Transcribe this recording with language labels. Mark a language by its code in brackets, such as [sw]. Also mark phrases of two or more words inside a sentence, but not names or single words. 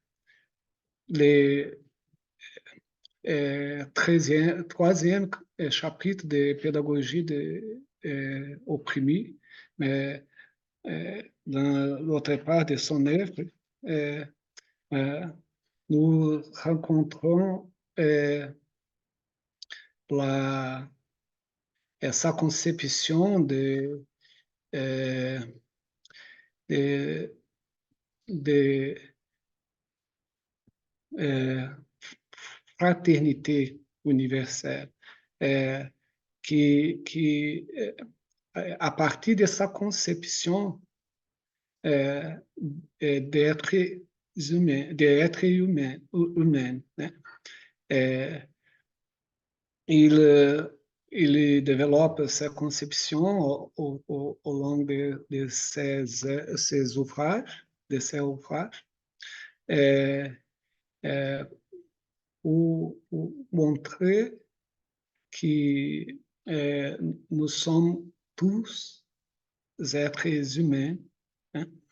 [fr] le troisième chapitre de pédagogie de opprimé, mais dans l'autre part de son œuvre, euh, euh, nous rencontrons la, [pt] essa concepção de, de [fr] fraternité universelle, [pt] que a partir dessa concepção [fr] d'être humain, d'être humain, [pt] né? [fr] Il développe sa conception au long de ses ouvrages, pour montrer que nous sommes tous êtres humains, hein,